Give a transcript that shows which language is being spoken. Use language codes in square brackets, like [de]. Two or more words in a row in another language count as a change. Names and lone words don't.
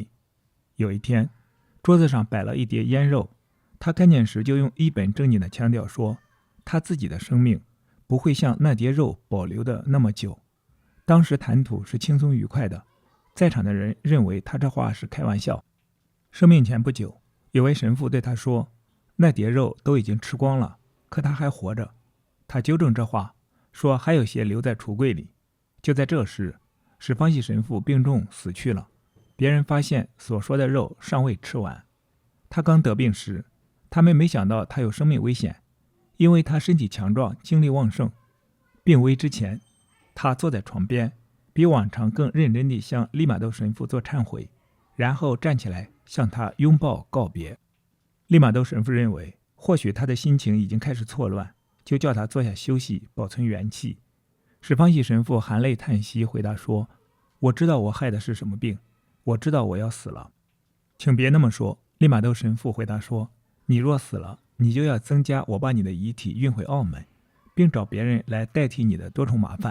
[zh] 有一天，桌子上擺了一碟醃肉，他看見時就用一本正經的腔調說，他自己的生命不會像那碟肉保留的那麼久。當時談吐是輕鬆愉快的，在場的人認為他這話是開玩笑。生命前不久，有位神父對他說，那碟肉都已經吃光了，可他還活着。他糾正這話，說還有些留在櫥櫃裡。就在這時，史方喜神父病重死去了。別人發現所說的肉尚未吃完。他剛得病時，他們沒想到他有生命危險，因為他身體強壯，精力旺盛。病危之前，他坐在床邊，比往常更認真地向利瑪竇神父做懺悔，然後站起來向他擁抱告別。利瑪竇神父認為，或許他的心情已經開始錯亂，就叫他坐下休息，保存元氣。史方喜神父含淚嘆息，回答說，我知道我害的是什麼病，我知道我要死了。請別那麼說，利瑪竇神父回答說，你若死了，你就要增加我把你的遺體運回澳門，並找別人來代替你的多重麻煩。